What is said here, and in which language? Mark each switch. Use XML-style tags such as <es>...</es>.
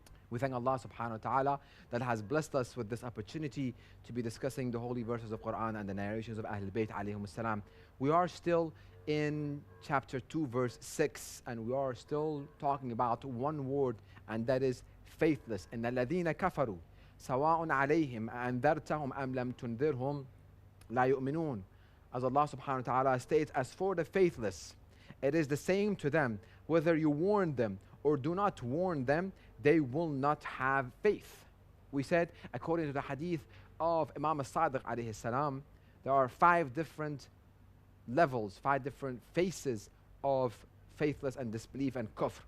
<en>We thank Allah subhanahu wa ta'ala that has blessed us with this opportunity to be discussing the holy verses of Quran and the narrations of Ahlul Bayt alayhum salam. We are still in chapter 2 verse 6 and we are still talking about one word, and that is faithless.</en> <ar>إن الذين كفروا سواء عليهم أنذرتهم أم لم تنذرهم لا يؤمنون.</ar> <en>As Allah subhanahu wa ta'ala states, as for the faithless, it is the same to them whether you warn them or do not warn them, they will not have faith. We said, according to the hadith of Imam as-Sadiq alayhi salam, there are 5 different levels, 5 different faces of faithless and disbelief and kufr.</en>